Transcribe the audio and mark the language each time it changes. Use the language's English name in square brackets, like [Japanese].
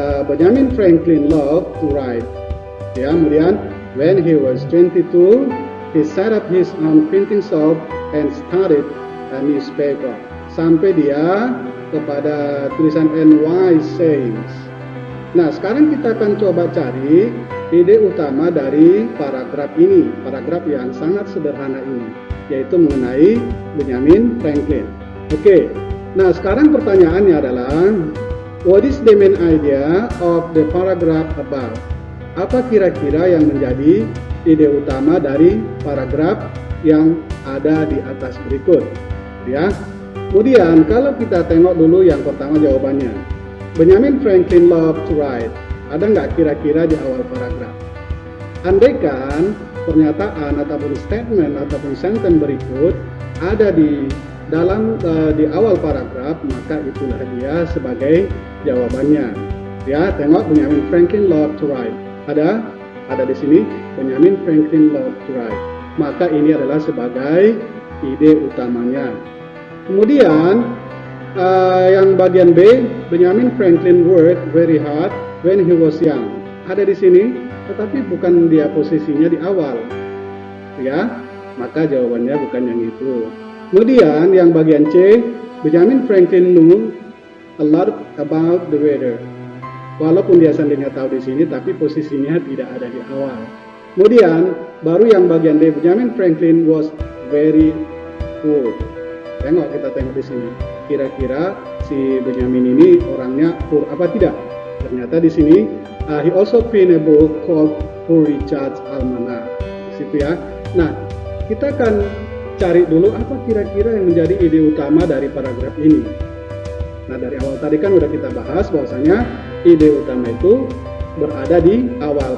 [English] Benjamin Franklin loved to write. [Indonesian] Ya, kemudian [English] when he was 22, he set up his own printing shop and started a newspaper. [Indonesian] Sampai dia kepada tulisan [English] "wise sayings". [Indonesian] Nah, sekarang kita akan coba cari ide utama dari paragraf ini, paragraf yang sangat sederhana ini, yaitu mengenai Benjamin Franklin. Oke. Nah, sekarang pertanyaannya adalah, [English] what is the main idea of the paragraph above? [Indonesian] Apa kira-kira yang menjadi ide utama dari paragraf yang ada di atas berikut, ya. Kemudian kalau kita tengok dulu yang pertama jawabannya, [English] Benjamin Franklin loved to write. [Indonesian] Ada nggak kira-kira di awal paragraf? Andaikan pernyataan ataupun statement ataupun sentence berikut ada di dalam di awal paragraf, maka itulah dia sebagai jawabannya. Ya, tengok [English] Benjamin Franklin loved to write. [Indonesian] Ada di sini [English] Benjamin Franklin loved to write. [Indonesian] Maka ini adalah sebagai ide utamanya. Kemudian yang bagian B, [English] Benjamin Franklin worked very hard when he was young. [Indonesian] Ada di sini, tetapi bukan dia posisinya di awal, ya. Maka jawabannya bukan yang itu. Kemudian yang bagian C, [English] Benjamin Franklin knew a lot about the weather. [Indonesian] Walaupun dia seandainya tahu di sini, tapi posisinya tidak ada di awal. Kemudian baru yang bagian D, [English] Benjamin Franklin was very poor. [Indonesian] Kita tengok di sini. Kira-kira si Benjamin ini orangnya poor apa tidak? Ternyata di sini [English] he also penned a book called Poor Richard's Almanac. [Indonesian] Di situ ya. Nah, kita akan cari dulu apa kira-kira yang menjadi ide utama dari paragraf ini. Nah, dari awal tadi kan udah kita bahas bahwasanya ide utama itu berada di awal.